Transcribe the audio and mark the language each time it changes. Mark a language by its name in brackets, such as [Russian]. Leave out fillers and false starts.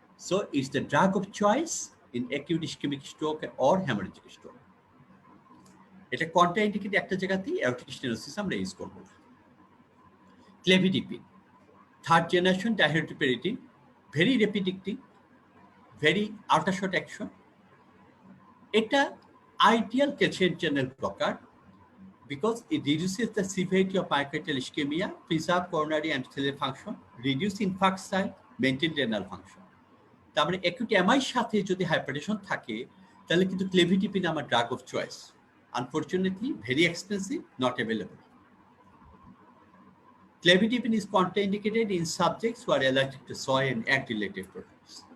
[English] So it's the drug of choice in acute ischaemic stroke or haemorrhagic stroke. [Bangla] এটা contraindicated একটা জায়গাতেই aortic stenosis আমরা use করব না। ক্লেভিডিপিন, third generation ডাইহাইড্রোপিরিডিন, [English] Very rapid acting, very ultra short action. [Bangla] এটা ideal calcium channel blocker [English] because it reduces the severity of myocardial ischemia, preserve coronary endothelial function, reduce infarct, maintain renal function. [Bangla] তার মানে acute MI সাথে যদি hypertension থাকে তাহলে কিন্তু ক্লেভিডিপিন আমার drug of choice. [English] Unfortunately very expensive, not available. Clevidipine is contraindicated in subjects who are allergic to soy and egg-related products.